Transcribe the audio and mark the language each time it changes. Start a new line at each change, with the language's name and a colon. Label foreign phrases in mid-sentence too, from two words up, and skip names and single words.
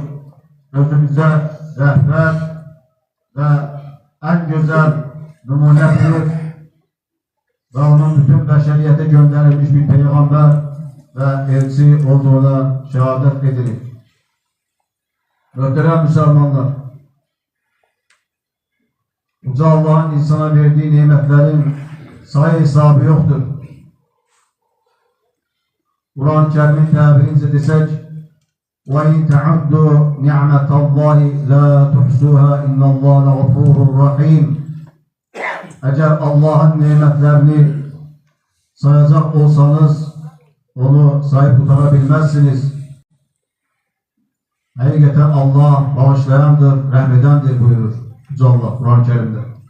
Turkish: Gözümüze rehber ve en güzel numunedir ve onun bütün beşeriyete gönderilmiş bir peygamber ve elçi olduğuna şehadet edilir. Muhterem Müslümanlar, Uca Allah'ın insana verdiği nimetlerin sayı hesabı yoktur. Kur'an-ı Kerim'in tabirince desek
Arabic: وَاِنْ تَعُدُّوا نِعْمَةَ اللّٰهِ لَا تُحْسُوهَا اِنَّ اللّٰهَ لَغَفُورٌ رَحِيمٌ.
Turkish: Eğer Allah'ın nimetlerini sayacak olsanız onu sayıp tutarabilmezsiniz. Hakikaten Allah bağışlayandır, rahmedendir buyurur Yüce Allah Kur'an-ı Kerim'de.